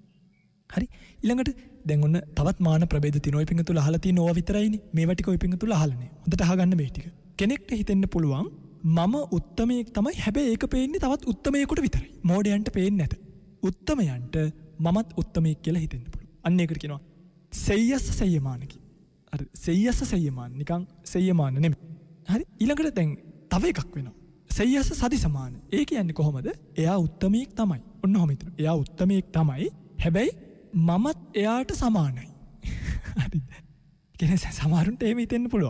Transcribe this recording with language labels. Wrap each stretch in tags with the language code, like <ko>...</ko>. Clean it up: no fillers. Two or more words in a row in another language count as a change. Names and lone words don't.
<si>හරි ඊළඟට දැන් ඔන්න තවත් මාන ප්‍රභේද තියෙනවා. ඔය පිංගුතුල අහලා තියෙන ඕවා විතරයිනේ. මේවා ටික ඔය පිංගුතුල අහලා නෑ. හොඳට අහගන්න මේ ටික. කෙනෙක්ට හිතෙන්න පුළුවන් මම උත්තමයෙක් තමයි. හැබැයි ඒක පේන්නේ තවත් උත්තමයෙකුට විතරයි. මෝඩයන්ට පේන්නේ නැත. උත්තමයන්ට මමත් උත්තමයෙක් කියලා හිතෙන්න පුළුවන්. අන්න ඒකට කියනවා</si> <pi>සෙය්‍යස්ස සෙය්‍යමාන</pi> <si>කියලා. හරි</si> <pi>සෙය්‍යස්ස සෙය්‍යමාන</pi> <si>නිකන් සෙය්‍යමාන නෙමෙයි. හරි ඊළඟට දැන් තව එකක් වෙනවා.</si> <pi>සෙය්‍යස්ස සදි සමාන.</pi> <si>ඒ කියන්නේ කොහොමද? එයා උත්තමයෙක් තමයි. ඔන්න ඔහොම හිතනවා. එයා උත්තමයෙක් තමයි. හැබැයි මමත් එයාට සමානයි. හරිද? කියන්නේ සමහරුන්ට එහෙම හිතෙන්න පුළුවන්.</si>